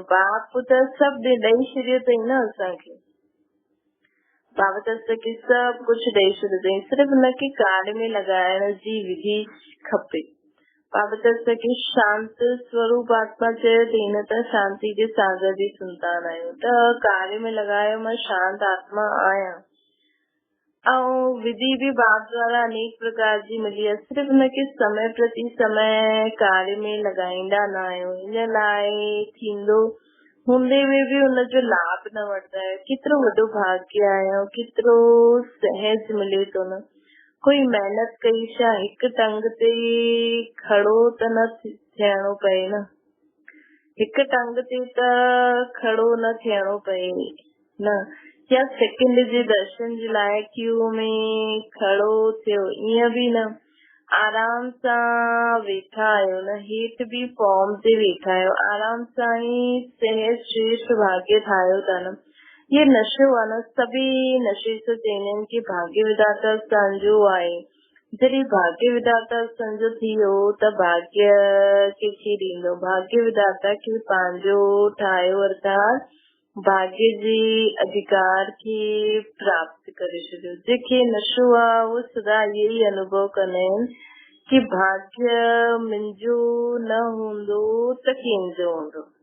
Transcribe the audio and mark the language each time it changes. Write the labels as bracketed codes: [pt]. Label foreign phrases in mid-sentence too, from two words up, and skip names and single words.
[sd] बाप त सभु ॾेई छॾियो अथई न असांखे, बाबा त असांखे सभु कुझु ॾेई छॾियो अथई, सिर्फ़ु हुनखे कार्य में लॻाइण जी विधि खपे। बाबा त असांखे शांत स्वरूप आत्मा चयो अथई न, त शांति जे सागर जी संतान आहियूं, त कार्य में लॻायो, मां शांत आत्मा आहियां। ऐं विधि बि बाप द्वारा अनेक प्रकार जी मिली आहे, सिर्फ़ु हुनखे समय प्रति समय कार्य में लॻाईंदा न आहियूं। हिन लाइ थींदो हूंदे में बि हुनजो लाभ न वठंदा आहियो। केतिरो वॾो भाग्य आहे, केतिरो सहज मिले थो न। कोई महिनत कई छा, हिकु टंग ते खड़ो त न थियणो पए न, हिकु टंग ते त खड़ो न थियणो पए न, या सेकंड जे दर्शन जे लाइ क्यू में खड़ो थियो, ईअं बि न। आराम सां वेठा आहियो न, हेठि बि फॉर्म ते वेठा आहियो, आराम सां ई सहज श्रेष्ठ भाग्य ठाहियो था न। ये नशो आहे न, सभी नशे सां चवंदा आहिनि की भाग्य विधाता संजो आहे। जॾहिं भाग्य विधाता संजो थी वियो त भाग्य कंहिंखे ॾींदो, भाग्य विधाता खे पंहिंजो ठाहियो, अर्थात भाग्य जे अधिकार खे प्राप्त करे छॾियो। जेके नशो आहे उहो सदा इहो ई अनुभव कंदा आहिनि कि भाग्य मुंहिंजो न हूंदो त कंहिंजो हूंदो।